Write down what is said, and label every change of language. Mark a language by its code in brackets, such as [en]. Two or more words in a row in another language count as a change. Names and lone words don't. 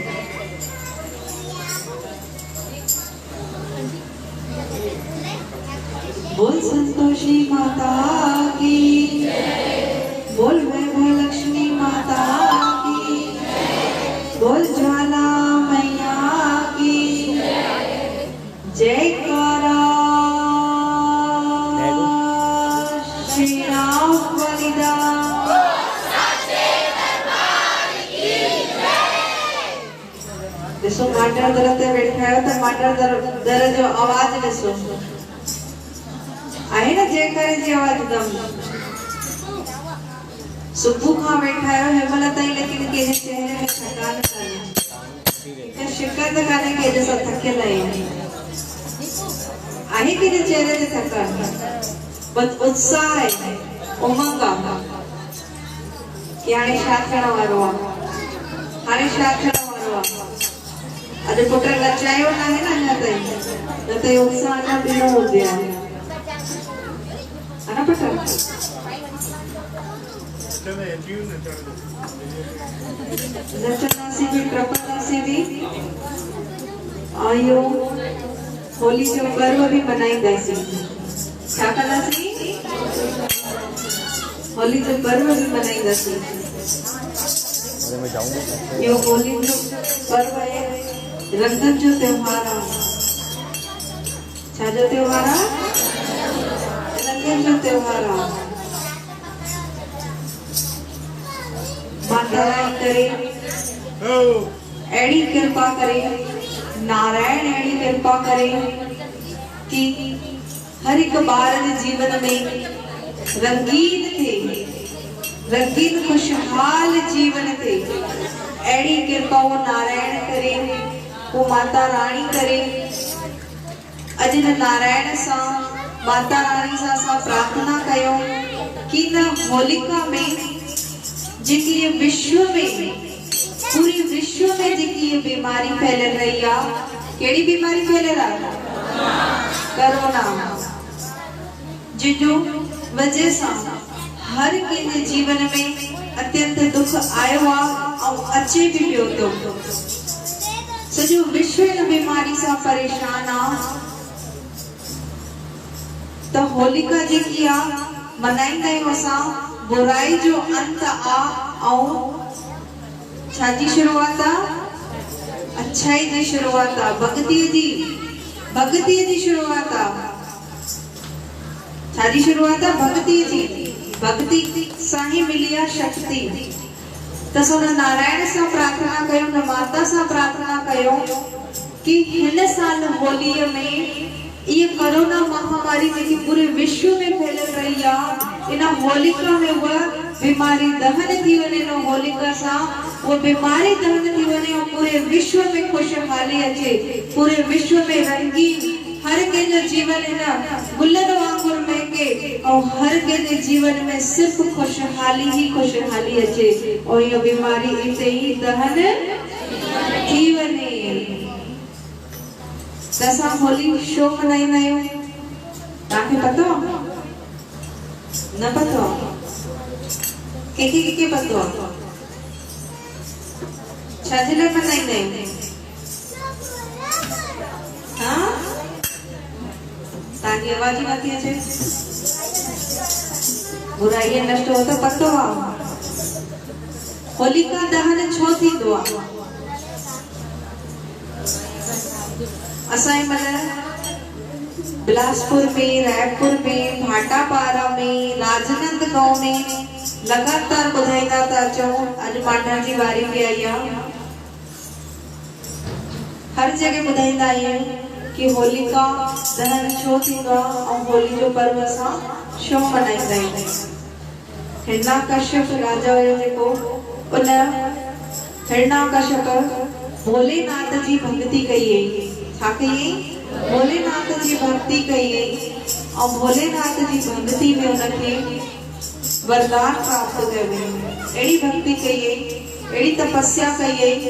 [hi] बोल संतोषी माता की, बोल वैभव लक्ष्मी माता की, बोल ज्वाला मैया की जयकारा। श्री राम बलिदान। [sd] देखो माटर दरते बैठा है तो माटर दर जो आवाज ॾिसो आहे ना जयकारे जी आवाज दम सुबह खां वेठा आहियो हिमल ताईं लेकिन कंहिंजे चेहरे में थकान कान्हे शिकायत कान्हे कि अॼु असां थकियल आहियूं आहे कंहिंजे चेहरे ते थकान बस उत्साह आहे उमंग आहे कि हाणे छा थियण वारो आहे हाणे छा थियण वारो आहे अॼु पुट लचायो न आहे न अञा ताईं न त इहो उत्साह अञा ॿियो हुजे आहे ना पुट नचंदासीं भी टपंदासीं भी आयो होली जो पर्व भी मनाईंदासीं छा कंदासीं होली जो पर्व भी मनाईंदासीं यो होली जो पर्व है रंगन जो त्योहार आहे छा जो त्योहार आहे रंगन जो त्योहार आहे माता रानी करे अड़ी कृपा करे नारायण अड़ी कृपा करे कि हर एक बार के जीवन में रंगीन थे रंगीन खुशहाल जीवन थे अड़ी कृपा वो नारायण करे वो माता रानी करे अजन नारायण सा माता रानी सा प्रार्थना कयो कि न होलिका में जेकी [hi] ये विश्व में पूरी विश्व में जेकी ये बीमारी फैल रही है [sd] केड़ी [hi] बीमारी फैल रहा कोरोना [sd] जिजो वजह से हर के जीवन में अत्यंत दुख आयो और अचे भी पियो तो सजो विश्व इन [hi] बीमारी से परेशान [sd] आ तो होलिका जेकी आ मनाईंदा आहियूं असां बुराई जो अंत आ और छाजी शुरुआत आ अच्छाई जी शुरुआत आ भक्ति जी शुरुआत आ छाजी शुरुआत आ भक्ति सां ही मिली आ शक्ति त सोन नारायण सां प्रार्थना कयो न माता सां प्रार्थना कयो कि हिन साल होलीअ में ये कोरोना महामारी जेकी [hi] पूरे विश्व में फैल रही है [sd] इन होलिका में वो बीमारी दहन थी वने न होलिका सा वो बीमारी दहन थी वने और पूरे विश्व में खुशहाली अचे पूरे विश्व में रंगीन हर के जो जीवन है ना गुलन वांगुर में के और हर के जो जीवन में सिर्फ खुशहाली ही खुशहाली अचे और ये बीमारी इते ही दहन थी वने दसा होली शो मनाईंदा आहियूं तव्हांखे पतो न पतो के पतो छाजे मनाईंदा आहियूं? हाँ ताकि आवाज ही नथी अचे। बुराई नष्ट हो तो पतो आ। होलिका दहन छो थींदो आ? असांजे मतलब बिलासपुर में, रायपुर में, भाटापारा में, राजनंद गांव में लगातार ॿुधाईंदा था अचूं। अॼु मांडा जी वारी बि आई आहे। हर जगह ॿुधाईंदा आहियूं कि होलिका दहन छो थींदो आहे ऐं होली जो पर्व असां छो मल्हाईंदा आहियूं। हिरण्याकश्यप राजा हुयो जेको, उन हिरण्याकश्यप भोलेनाथ जी भक्ति कई। छा कई? भोलेनाथ जी भक्ति कई और भोलेनाथ जी भक्ति में उनके वरदान प्राप्त कयो। एड़ी भक्ति कई, एड़ी तपस्या कई।